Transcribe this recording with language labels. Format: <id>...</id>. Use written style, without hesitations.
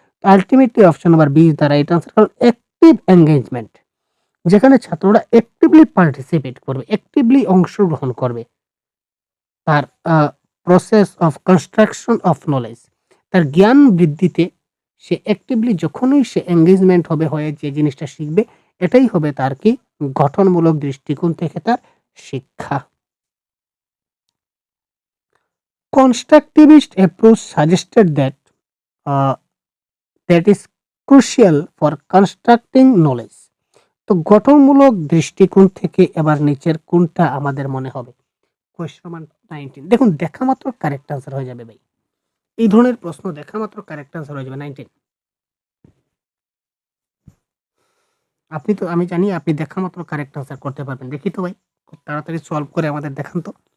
<bn>Ultimately option number B</bn> <en>Is the right answer.</en> <bn>কারণ active engagement, যেখানে ছাত্ররা actively participate করবে, অ্যাক্টিভলি অংশগ্রহণ করবে তার</bn> <en>process of construction of knowledge,</en> <bn>তার জ্ঞান বৃদ্ধিতে সে অ্যাক্টিভলি যখনই সে এঙ্গেজমেন্ট হবে হয়ে যে জিনিসটা শিখবে, এটাই হবে তার কি গঠনমূলক দৃষ্টিকোণ থেকে তার শিক্ষা।</bn> <en>Constructivist approach suggested that is crucial for constructing knowledge.</en> <bn>তো গঠনমূলক দৃষ্টিকোণ থেকে এবার নিচের কোনটা আমাদের মনে হবে? Question number 19। দেখুন, দেখা মাত্র কারেক্ট আনসার হয়ে যাবে ভাই, এই ধরনের প্রশ্ন দেখা মাত্র কারেক্ট আনসার হয়ে যাবে 19। আপনি তো, আমি জানি আপনি দেখা মাত্র কারেক্ট আনসার করতে পারবেন। দেখি তো ভাই, খুব তাড়াতাড়ি সলভ করে আমাদের দেখান তো।</bn>